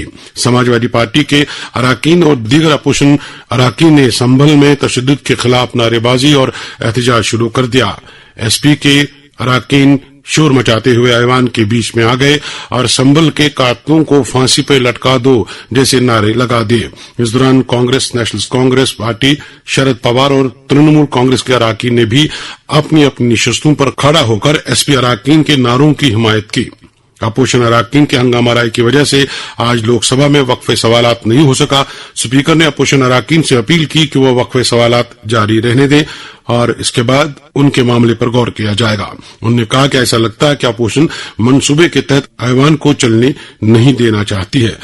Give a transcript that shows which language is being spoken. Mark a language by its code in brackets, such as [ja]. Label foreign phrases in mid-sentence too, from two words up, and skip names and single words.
[ur] سماجوادی پارٹی کے اراکین اور دیگر اپوزیشن اراکین نے سنبھل میں تشدد کے خلاف نعرے بازی اور احتجاج شروع کر دیا۔ SP کے اراکین شور مچاتے ہوئے ایوان کے بیچ میں آ گئے اور سنبھل کے قاتلوں کو پھانسی پہ لٹکا دو جیسے نعرے لگا دیے۔ اس دوران کانگریس، نیشنل کانگریس پارٹی، شرد پوار اور ترنمول کانگریس کے اراکین نے بھی اپنی اپنی نشستوں پر کھڑا ہو کر SP اراکین کے نعروں کی حمایت کی۔ اپوشن اراکین کے ہنگامہ آرائی کی وجہ سے آج لوک سبھا میں وقفہ سوالات نہیں ہو سکا. اسپیکر نے اپوشن اراکین سے اپیل کی کہ وہ وقفہ سوالات جاری رہنے دیں اور اس کے بعد ان کے معاملے پر غور کیا جائے گا. انہوں نے کہا کہ ایسا لگتا ہے کہ اپوشن منصوبے کے تحت ایوان کو چلنے نہیں دینا چاہتی ہے.